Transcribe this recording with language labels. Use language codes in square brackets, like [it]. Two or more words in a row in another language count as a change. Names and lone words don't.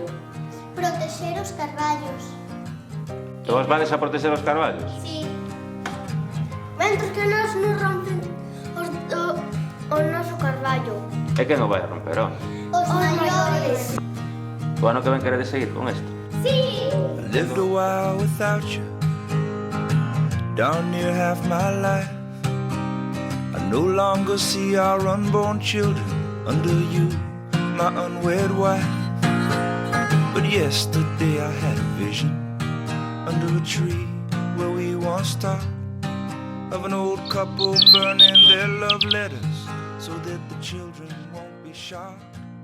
[gl] Protexer os carballos. E vos vades a proteger os carballos? Sí. Mentres que nos non rompen o noso carballo. E quen o vai a romper, ó? Os maiores. O ano que ven queredes seguir con isto? Sí. [en] I lived a while without you, darn near half my life. no longer see our unborn children under you, my unwed wife. But yesterday I had a vision under a tree where we once talked, of an old couple burning their love letters so that the children won't be shocked.